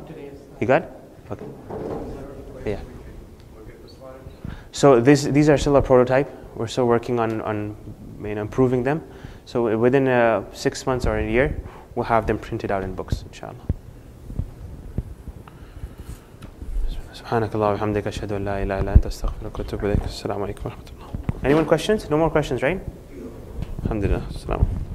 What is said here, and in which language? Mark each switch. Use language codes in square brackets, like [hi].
[en] Today's. You got it? Okay. Yeah. So these are still a prototype. We're still working on improving them. So within 6 months or a year, we'll have them printed out in books, inshallah. [ar] سبحانك اللهم وبحمدك أشهد أن لا إله إلا أنت أستغفرك وأتوب إليك. السلام عليكم ورحمة الله. [en] Anyone questions? No more questions, right? Alhamdulillah. Assalamu.